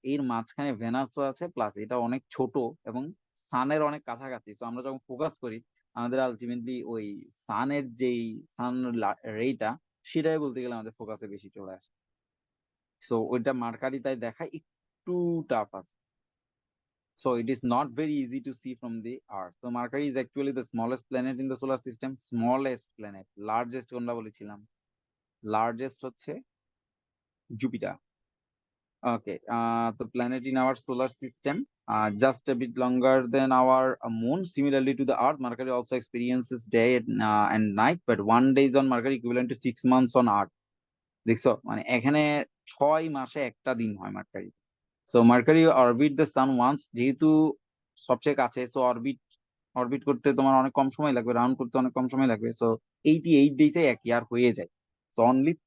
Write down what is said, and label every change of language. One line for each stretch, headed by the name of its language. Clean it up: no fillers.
Bangla: এর মাঝখানে ভেনাসও আছে, প্লাস এটা অনেক ছোট এবং সানের অনেক কাছাকাছি। তো আমরা যখন ফোকাস করি, আমাদের আলটিমেটলি ওই সানের যেই সান রেটা, সেটাই বলতে গেলে আমাদের ফোকাসে বেশি চলে আসে। সো ওইটা মার্কারি তাই দেখায় একটু টাফ আছে।
English: So it is not very easy to see from the Earth. So Mercury is actually the smallest planet in the solar system. Smallest planet.
Bangla: Largest কোনটা বলেছিলাম?
English: Largest হচ্ছে Jupiter. Okay. The planet in our solar system, just a bit longer than our moon. Similarly to the Earth, Mercury also experiences day and night, but 1 day on Mercury equivalent to 6 months on Earth.
Bangla: দেখছো, মানে এখানে 6 মাসে একটা দিন হয় mercury. So mercury orbit the sun once, যেহেতু সবচেয়ে কাছে, সো অরবিট অরবিট করতে তোমার অনেক কম সময় লাগবে, রাউন্ড করতে অনেক কম সময় লাগবে। সো 88 ডেজে এক ইয়ার হয়ে যায়। So only